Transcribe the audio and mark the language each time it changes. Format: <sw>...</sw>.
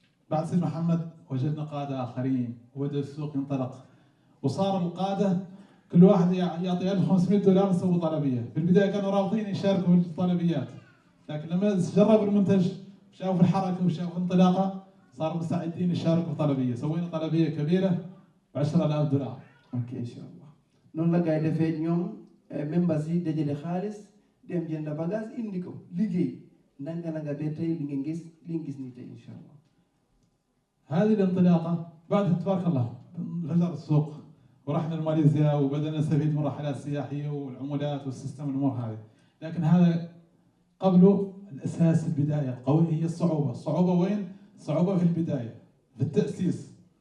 <ar>بعد سيد محمد وجدنا قادة آخرين وبدأ السوق ينطلق، وصار القادة كل واحد يعطي $1500 يسوي طلبية. في البداية كانوا رافضين يشاركوا في الطلبيات، لكن لما جربوا المنتج شافوا الحركة وشافوا الانطلاقة صاروا مستعدين يشاركوا في طلبية. سوينا طلبية كبيرة $10,000.</ar> <wo>اوكي ان شاء الله noonu la gars yi defee ñoom membres yi dajale xaalis dem jënd bagage indi ko liggéey nanga ba tey li ngeen gis nii tey incha allah.</wo> <ar>هذه الانطلاقة بعد تبارك الله انفجر السوق ورحنا لماليزيا وبدأنا نستفيد من رحلات سياحية والعملات والسيستم الأمور هذه. لكن هذا قبله الأساس البداية القوية هي الصعوبة وين؟ الصعوبة في البداية في التأسيس.</ar>